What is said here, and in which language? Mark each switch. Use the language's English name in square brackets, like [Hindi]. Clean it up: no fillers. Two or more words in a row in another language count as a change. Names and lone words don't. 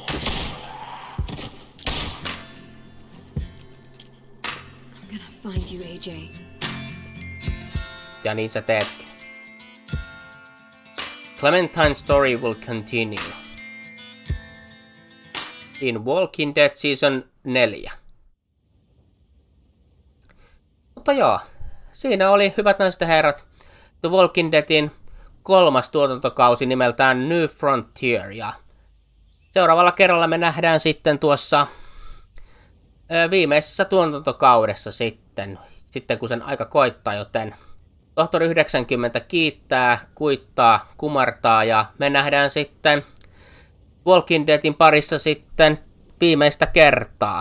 [English] I'm gonna find you, AJ. TJ. [Finnish] Ja niin sä teetkin. [English] Clementine's story will continue. In Walking Dead Season 4. [Finnish] Mutta joo, siinä oli, hyvät naiset ja herrat, The Walking Deadin 3. tuotantokausi nimeltään New Frontier. Ja seuraavalla kerralla me nähdään sitten tuossa viimeisessä tuotantokaudessa sitten kun sen aika koittaa, joten Tohtori 90 kiittää, kuittaa, kumartaa ja me nähdään sitten Walking Deadin parissa sitten viimeistä kertaa.